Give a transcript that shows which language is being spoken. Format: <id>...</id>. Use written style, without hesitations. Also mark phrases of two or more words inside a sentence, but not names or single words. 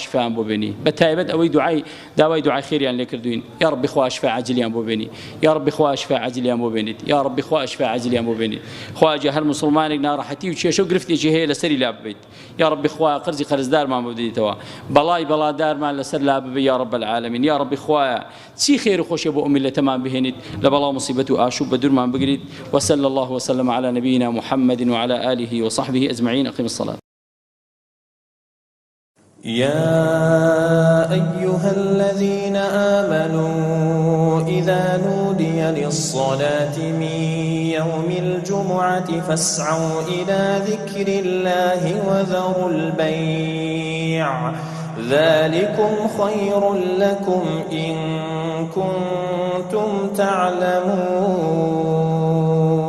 <ckb>شیفایان بۆ بێنی بە تایبەت ئەوەی داوای دوعای خێریان لێ کردوین</ckb> <ar>یا رەبی</ar> <ckb>خوا شیفای عاجلیان بۆ بێنی</ckb> <ar>یا رەبی</ar> <ckb>خوا شیفای عاجلیان بۆ بێنیت</ckb> <ar>یا رەبی</ar> <ckb>خوا شیفای عاجلیان بۆ بێنیت خواجە هەر مسلمانێک ناڕەحەتی و کێشە و گرفتێکی هەیە لەسەری لا ببیت</ckb> <ar>یا رەبی</ar> <ckb>خوا قەرزی قەرزدارمان بۆ بدەیتەوە بەڵای بەڵادارمان لەسەر لا ببێ</ckb> <ar>یا رەب العالمین یا رەبی</ar> <ckb>خوایە چی خێر و خۆشیە بۆ ئەو میلەتەمان بهێنیت لە بەڵاو مصیبەت و ئاشوب بە دوورمان بگریت</ckb> <ar>وصلى الله وسلم على نبينا محمد وعلى آله وصحبه أجمعين أقم الصلاة يا أيها الذين آمنوا إذا نودي للصلاة من يوم الجمعة فاسعوا إلى ذكر الله وذروا البيع ذلكم خير لكم إن كنتم تعلمون</ar>